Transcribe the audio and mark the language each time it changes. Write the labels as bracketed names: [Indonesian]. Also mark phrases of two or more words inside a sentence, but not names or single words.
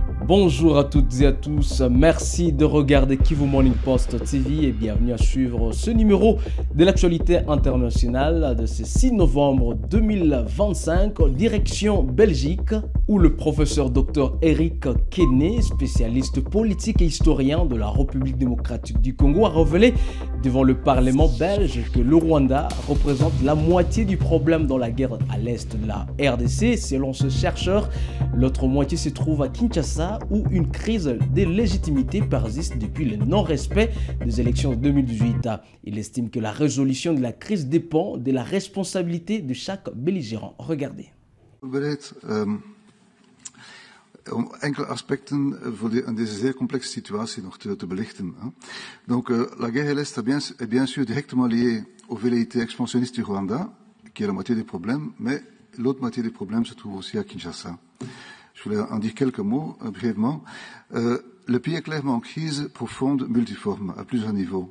[French] Bonjour à toutes et à tous, merci de regarder Kivu Morning Post TV et bienvenue à suivre ce numéro de l'actualité internationale de ce 6 novembre 2025, direction Belgique, où le professeur Dr Eric Kene, spécialiste politique et historien de la République démocratique du Congo, a révélé devant le Parlement belge que le Rwanda représente la moitié du problème dans la guerre à l'est de la RDC. Selon ce chercheur, l'autre moitié se trouve à Kinshasa, où une crise de légitimité persiste depuis le non-respect des élections de 2018. Il estime que la résolution de la crise dépend de la responsabilité de chaque belligérant. Regardez. [Dutch] Om enkele aspecten aan deze zeer complexe situatie nog te belichten. [French] Donc, la guerre à l'Est est bien sûr directement liée aux velléités expansionnistes du Rwanda, qui est la moitié des problèmes, mais l'autre moitié des problèmes se trouve aussi à Kinshasa. Je voulais en dire quelques mots brièvement. Le pays est clairement en crise profonde, multiforme, à plusieurs niveaux.